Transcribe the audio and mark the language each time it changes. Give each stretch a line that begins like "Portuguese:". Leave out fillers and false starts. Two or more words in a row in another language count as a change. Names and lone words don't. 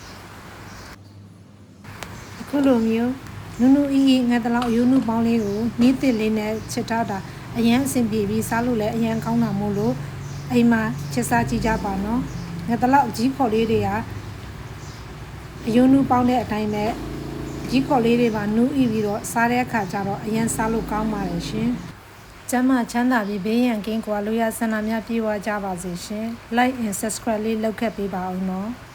Burmese: အခုလိုမျိုးနူးနူးအေးအေးငတလောက်အယိုးနုပေါင်းလေးကိုနီးတစ်လေးနဲ့ချက်ထားတာအရန်အဆင်ပြေပြီးစားလို့လည်းအရန်ကောင်းတာမို့လို့အိမ်မှာချက်စားကြည့်ကြပါနော်ငတလောက်ကြီးခေါ်လေးတွေကအယိုးနုပေါင်းတဲ့အတိုင်းပဲကြီးခေါ်လေးတွေပါနူးဤပြီးတော့စားတဲ့အခါကျတော့အရန်စားလို့ကောင်းပါတယ်ရှင်ကျမ်းမာချမ်းသာပြီးဘေးရန်ကင်းကွာလို့ရဆန္ဒများပြေဝကြပါစေရှင်
English: like and subscribe
Burmese: လေးလုပ်ခဲ့ပေးပါဦးနော်